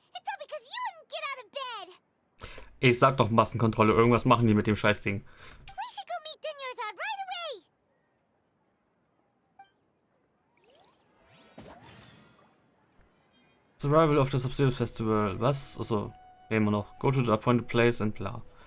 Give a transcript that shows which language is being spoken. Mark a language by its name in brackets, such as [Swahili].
[English] It's all because you wouldn't get out of bed! [German] Ich sag doch Massenkontrolle, irgendwas machen die mit dem Scheißding. [English] We should go meet Dunyarzad right away! Survival of the Sub-Zero Festival. [German] Was? Also, immer noch. [English] Go to the appointed place and bla.